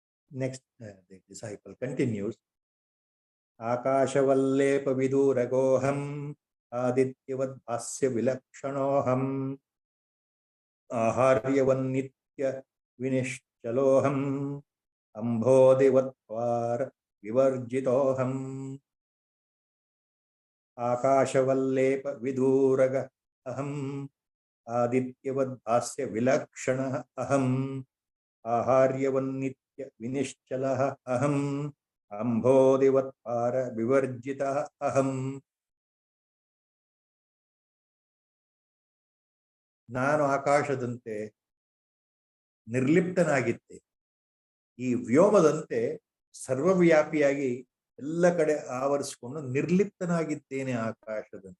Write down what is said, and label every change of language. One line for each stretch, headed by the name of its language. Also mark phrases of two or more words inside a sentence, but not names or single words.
English: Next, the disciple continues.
Sanskrit: आकाशवल्ले विदूरगोऽहम् आदित्यवत् विलक्षणोऽहम् अहार्यवन्नित्य विनिश्चलोऽहम् अम्बोधिवत्वर विवर्जितोऽहम्. आकाशवल्ले विदूरग अहम् आदित्यवत् विलक्षण अहम् अहार्यवन्नित्य विनिश्चलः अहम् अम्बोधिवत्वर विवर्जित अहम्.
Kannada: ನಾನು ಆಕಾಶದಂತೆ ನಿರ್ಲಿಪ್ತನಾಗಿದ್ದೆ, ಈ ವ್ಯೋಮದಂತೆ ಸರ್ವವ್ಯಾಪಿಯಾಗಿ ಎಲ್ಲ ಕಡೆ ಆವರಿಸಿಕೊಂಡು ನಿರ್ಲಿಪ್ತನಾಗಿದ್ದೇನೆ ಆಕಾಶದಂತೆ.